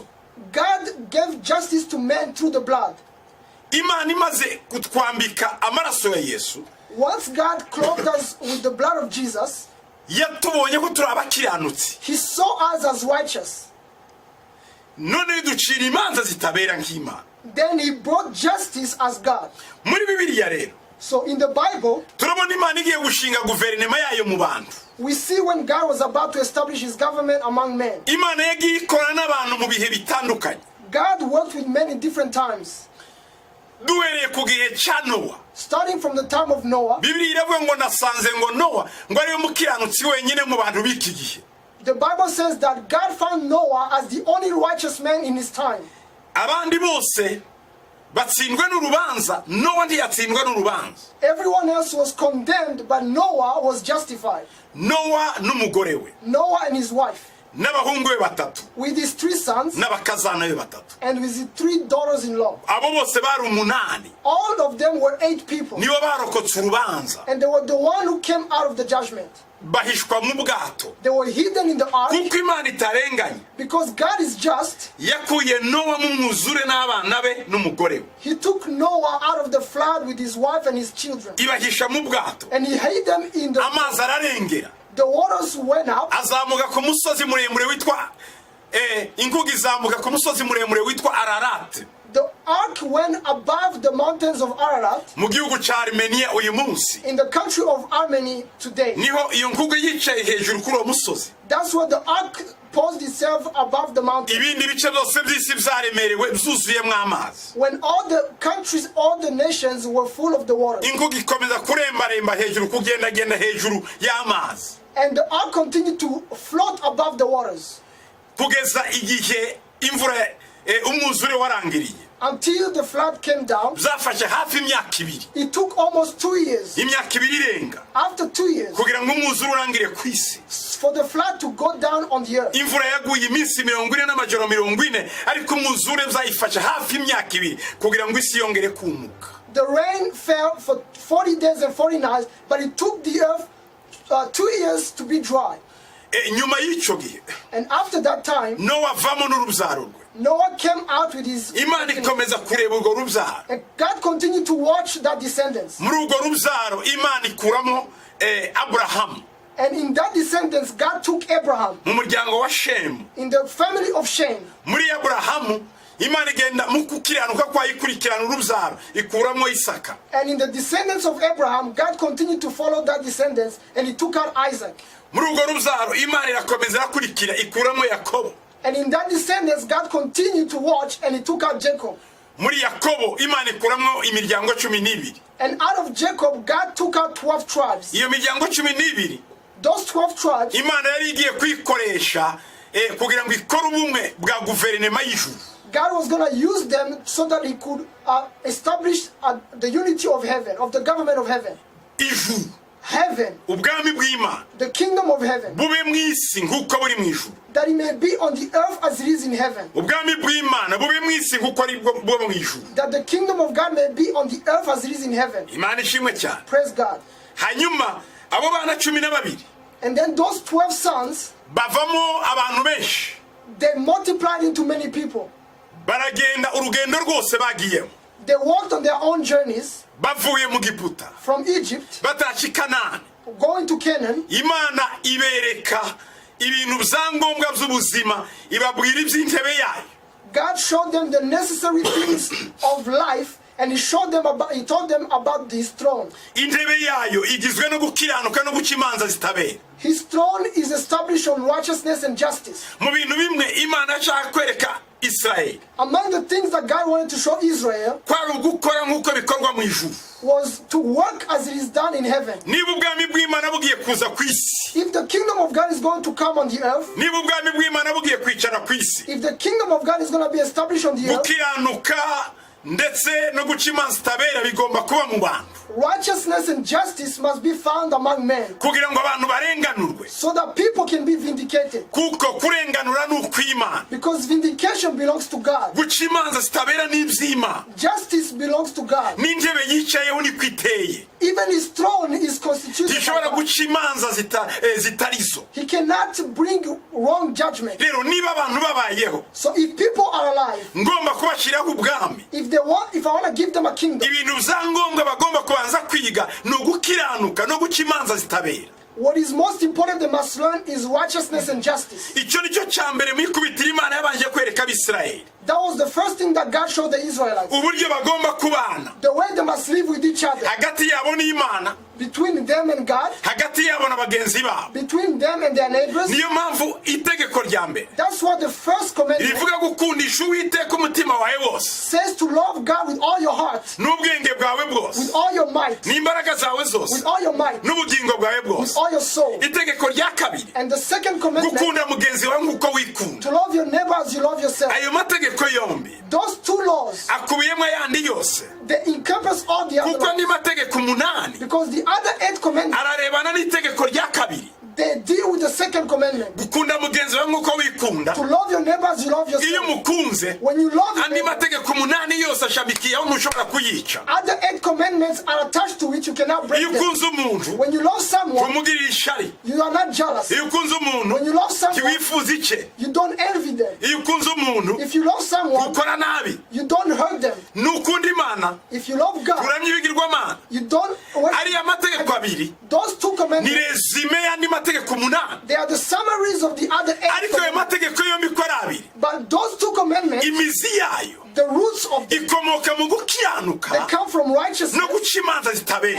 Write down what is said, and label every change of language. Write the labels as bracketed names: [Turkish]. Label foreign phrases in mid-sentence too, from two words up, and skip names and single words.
[English] God gave justice to men through the blood. [Kinyarwanda] Imana imaze kutwambika amaraso ya Yesu, [English] Once God clothed us with the blood of Jesus, [Kinyarwanda] yatubonye ko turi abakiranutsi. [English] he saw us as righteous. [Kinyarwanda] None ducira imanza zitabera nk'Imana. [English] Then he brought justice as God. [Kinyarwanda] Muri Bibiliya rero [English] So in the Bible, [Kinyarwanda] turabona Imana igiye gushinga guverinoma yayo mu bantu. [English] we see when God was about to establish his government among men. [Kinyarwanda] Imana yagiye ikora n'abantu mu bihe bitandukanye. [English] God worked with men in different times. [Kinyarwanda] Duhereye ku gihe cya Nowa. [English] Starting from the time of Noah, [Kinyarwanda] Bibiliya iravuga ngo nasanze ngo Nowa ngo ariwe mukiranutsi wenyine mu bantu b'iki gihe. [English] the Bible says that God found Noah as the only righteous man in his time. [Kinyarwanda] Abandi bose batsindwe n'urubanza, Nowa ntiyatsindwa n'urubanza. [English] Everyone else was condemned, but Noah was justified. [Kinyarwanda] Nowa n'umugore we. [English] Noah and his wife. [Kinyarwanda] n'abahungu be batatu [English] with his 3 sons [Kinyarwanda] n'abakazana be batatu. [English] and with his 3 daughters-in-law. [Kinyarwanda] Abo bose bari 8. [English] All of them were 8 people. [Kinyarwanda] Nibo barokotse urubanza. [English] And they were the one who came out of the judgment. [Kinyarwanda] Bahishwa mu bwato. [English] They were hidden in the ark [Kinyarwanda] Kuko Imana itarenganye. [English] because God is just. [Kinyarwanda] Yakuye Nowa mu mwuzure n'abana be n'umugore we. [English] He took Noah out of the flood with his wife and his children. [Kinyarwanda] Ibahisha mu bwato. [English] And he hid them in the... [Kinyarwanda] Amazi ararengera. [English] The waters went up. [Kinyarwanda] Azamuka ku musozi muremure witwa inkugi zamuka ku musozi muremure witwa Ararat. [English] The ark went above the mountains of Ararat [Kinyarwanda] Mu gihugu ca Armenia uyu munsi. [English] in the country of Armenia today. [Kinyarwanda] Niho iyo nkugu yicaye hejuru kuri uwo musozi. [English] That's where the ark posed itself above the mountain. [Kinyarwanda] Ibindi bice byose by'isi byaremerewe byuzuyemo amazi. [English] When all the countries, all the nations were full of the water. [Kinyarwanda] Inkugu ikomeza kurembaremba hejuru kugendagenda hejuru y'amazi. [English] And the ark continued to float above the waters [Kinyarwanda] Kugeza igihe imvura umwuzure warangiriye. [English] until the flood came down. [Kinyarwanda] Byafashe hafi imyaka 2. [English] It took almost 2 years. [Kinyarwanda] Imyaka 2 irenga. [English] After 2 years, [Kinyarwanda] Kugira ngo umwuzure urangire ku isi. [English] for the flood to go down on the earth. [Kinyarwanda] Imvura yaguye iminsi 40 n'amajoro 40 ariko umwuzure byayifashe hafi imyaka 2 kugira ngo isi yongere kumuka. [English] The rain fell for 40 days and 40 nights, but it took the earth 2 years to be dry. [Kinyarwanda] Nyuma y'icyo gihe [English] And after that time, [Kinyarwanda] Nowa avamo n'urubyaro rwe. [English] Noah came out with his... [Kinyarwanda] Imana ikomeza kureba urwo rubyaro. [English] And God continued to watch that descendants. [Kinyarwanda] Muri urwo rubyaro Imana ikuramo Abrahamu [English] And in that descendants, God took Abraham [Kinyarwanda] mu muryango wa Shemu. [English] in the family of Shem. [Kinyarwanda] Muri Abrahamu Imana igenda mu kukiranuka kwa ikurikirana urubyaro ikuramo Isaka. [English] And in the descendants of Abraham, God continued to follow that descendants, and he took out Isaac. [Kinyarwanda] Muri urwo rubyaro Imana irakomeza irakurikira ikuramo Yakobo. [English] And in that descendants, God continued to watch, and he took out Jacob. [Kinyarwanda] Muri Yakobo Imana ikuramo imiryango 12. [English] And out of Jacob, God took out 12 tribes. [Kinyarwanda] Iyo miryango 12 [English] Those 12 tribes, [Kinyarwanda] Imana yari igiye kwikoresha kugira ngo ikore ubumwe bwa guverinoma y'ijuru. [English] God was going to use them so that he could establish the unity of heaven, of the government of heaven. [Kinyarwanda] Ijuru, [English] Heaven, [Kinyarwanda] ubwami bw'Imana [English] the kingdom of heaven, [Kinyarwanda] bube mu isi nk'uko buri mu ijuru. [English] that it may be on the earth as it is in heaven. [Kinyarwanda] Ubwami bw'Imana bube mu isi nk'uko ari bwo mu ijuru. [English] That the kingdom of God may be on the earth as it is in heaven. [Kinyarwanda] Imana ishimwe cyane. [English] Praise God. [Kinyarwanda] Hanyuma abo bana 12 [English] And then those 12 sons, [Kinyarwanda] bavamo abantu benshi. [English] they multiplied into many people. [Kinyarwanda] Baragenda urugendo rwose bagiyemo. [English] They walked on their own journeys [Kinyarwanda] Bavuye mu Giputa. [English] from Egypt, [Kinyarwanda] Batashye Kanani. [English] going to Canaan. [Kinyarwanda] Imana ibereka ibintu byangombwa by'ubuzima ibabwira iby'intebe yayo. [English] God showed them the necessary things of life, and he told them about his throne. [Kinyarwanda] Intebe yayo igizwe no gukiranuka no guca imanza zitabera. [English] His throne is established on righteousness and justice. [Kinyarwanda] Mu bintu bimwe Imana yashaka kwereka Israel [English] Among the things that God wanted to show Israel [Kinyarwanda] kwari ugukora nk'uko bikorwa mu ijuru. [English] was to work as it is done in heaven. [Kinyarwanda] Niba ubwami bw'Imana bugiye kuza ku isi, [English] If the kingdom of God is going to come on the earth, [Kinyarwanda] niba ubwami bw'Imana bugiye kwicara ku isi, [English] if the kingdom of God is going to be established on the earth, [Kinyarwanda] gukiranuka ndetse no guca imanza zitabera bigomba kuba mu bantu [English] righteousness and justice must be found among men [Kinyarwanda] kugira ngo abantu barenganurwe. [English] so that people can be vindicated. [Kinyarwanda] Kuko kurenganura ni ukw'Imana, [English] Because vindication belongs to God. [Kinyarwanda] guca imanza zitabera ni iby'Imana. [English] Justice belongs to God. [Kinyarwanda] N'intebe yicayeho niko iteye. [English] Even his throne is constituted by [Kinyarwanda] Ntishobora [English] God. [Kinyarwanda] guca imanza zitarizo. [English] He cannot bring wrong judgment. [Kinyarwanda] Rero niba abantu babayeho [English] So if people are alive, [Kinyarwanda] ngomba kubashyiraho ubwami, [English] if I want to give them a kingdom, [Kinyarwanda] ibintu byangombwa bagomba kubanza kwiga ni ugukiranuka no guca imanza zitabera. [English] what is most important they must learn is righteousness and justice. [Kinyarwanda] Icyo nicyo cya mbere mu ikubitiro Imana yabanje kwereka Abisirayeli, [English] That was the first thing that God showed the Israelites. [Kinyarwanda] uburyo bagomba kubana [English] The way they must live with each other. [Kinyarwanda] hagati yabo n'Imana, [English] Between them and God. [Kinyarwanda] hagati yabo na bagenzi babo. [English] Between them and their neighbors. [Kinyarwanda] Niyo mpamvu itegeko rya mbere [English] That's what the first commandment [Kinyarwanda] rivuga gukundisha Uwiteka umutima wawe wose [English] says, to love God with all your heart, [Kinyarwanda] n'ubwenge bwawe bwose [English] with all your might, [Kinyarwanda] n'imbaraga zawe zose [English] with all your might, [Kinyarwanda] n'ubugingo bwawe [English] with [Kinyarwanda] bwose. [English] all your soul. [Kinyarwanda] Itegeko rya kabiri [English] And the second commandment, [Kinyarwanda] gukunda mugenzi wawe nk'uko wikunda. [English] to love your neighbor as you love yourself. [Kinyarwanda] Ayo mategeko yombi [English] Those two laws, [Kinyarwanda] akubiyemo ayandi yose, [English] they encompass all the other [Kinyarwanda] kuko andi [English] laws. [Kinyarwanda] mategeko 8 [English] Because the other 8 commandments, [Kinyarwanda] ararebana n'itegeko rya kabiri. [English] they deal with the second commandment. [Kinyarwanda] gukunda mugenzi wawe nk'uko wikunda. [English] To love your neighbors, you love [Kinyarwanda] Iyo [English] yourself. [Kinyarwanda] mukunze [English] When you love your [Kinyarwanda] andi [English] neighbor, [Kinyarwanda] mategeko 8 yose ashamikiyeho ntushobora kuyica. [English] other 8 commandments are attached to it, you cannot break [Kinyarwanda] Iyo [English] them. [Kinyarwanda] ukunze umuntu [English] When you love someone, [Kinyarwanda] umugirira ishari. [English] you are not jealous. [Kinyarwanda] Iyo ukunze umuntu [English] When you love someone, [Kinyarwanda] ntiwifuza icye. [English] you don't envy them. [Kinyarwanda] Iyo ukunze umuntu [English] If you love someone, [Kinyarwanda] ukora nabi. [English] you don't hurt them. [Kinyarwanda] Nukunda Imana [English] If you love God, [Kinyarwanda] kuramya ibigirwamana. [English] you don't worship. [Kinyarwanda] Ariya mategeko abiri [English] Those 2 [Kinyarwanda] ni [English] commandments, [Kinyarwanda] resume y'andi mategeko 8. [English] they are the summaries of the other 8 [Kinyarwanda] Ariko ayo [English] commandments. [Kinyarwanda] mategeko yombi ko ari abiri, [English] But those 2 commandments, [Kinyarwanda] imizi yayo [English] the roots of them, [Kinyarwanda] ikomoka mu [English] they [Kinyarwanda] gukiranuka [English] come from righteousness [Kinyarwanda] no guca imanza zitabera.